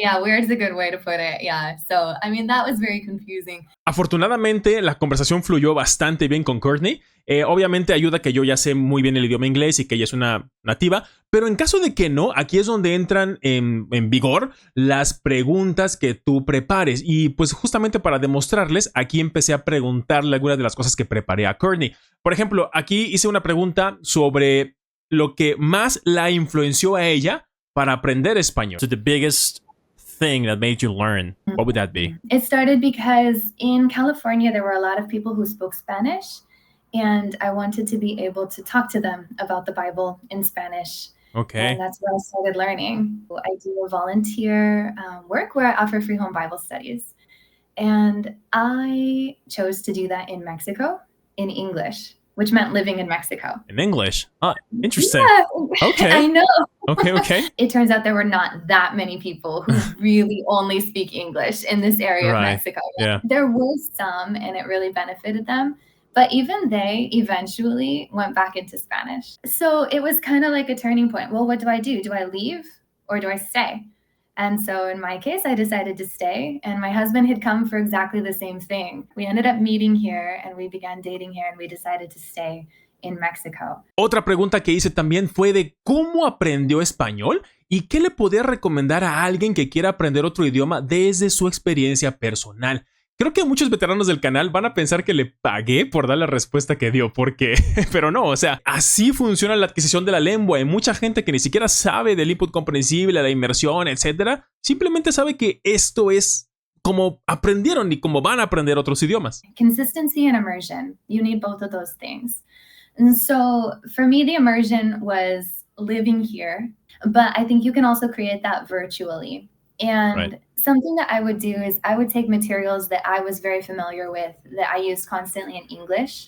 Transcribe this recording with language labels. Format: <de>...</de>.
<en>Yeah, weird is a good way to put it. Yeah. So, I mean, that was very confusing.</en> <es>Afortunadamente, la conversación fluyó bastante bien con Courtney. Obviamente ayuda que yo ya sé muy bien el idioma inglés y que ella es una nativa, pero en caso de que no, aquí es donde entran en vigor las preguntas que tú prepares. Y pues justamente para demostrarles, aquí empecé a preguntarle algunas de las cosas que preparé a Courtney. Por ejemplo, aquí hice una pregunta sobre lo que más la influenció a ella para aprender español.</es> <en>So the biggest thing that made you learn, what would that be? It started because in California, there were a lot of people who spoke Spanish, and I wanted to be able to talk to them about the Bible in Spanish. Okay. And that's where I started learning. I do a volunteer work where I offer free home Bible studies. And I chose to do that in Mexico in English, which meant living in Mexico. In English? Oh, interesting. Yeah. Okay. I know. Okay. It turns out there were not that many people who really only speak English in this area of Mexico. Yeah. There was some, and it really benefited them. But even they eventually went back into Spanish. So it was kind of like a turning point. Well, what do I do? Do I leave or do I stay? And so in my case, I decided to stay. And my husband had come for exactly the same thing. We ended up meeting here and we began dating here and we decided to stay in Mexico.</en> <es>Otra pregunta que hice también fue de cómo aprendió español y qué le podía recomendar a alguien que quiera aprender otro idioma desde su experiencia personal. Creo que muchos veteranos del canal van a pensar que le pagué por dar la respuesta que dio, porque, pero no, o sea, así funciona la adquisición de la lengua. Hay mucha gente que ni siquiera sabe del input comprensible, la inmersión, etcétera. Simplemente sabe que esto es como aprendieron y como van a aprender otros idiomas.</es> <en>Consistency and immersion. You need both of those things. And so for me, the immersion was living here, but I think you can also create that virtually. And something that I would do is I would take materials that I was very familiar with, that I used constantly in English.</en>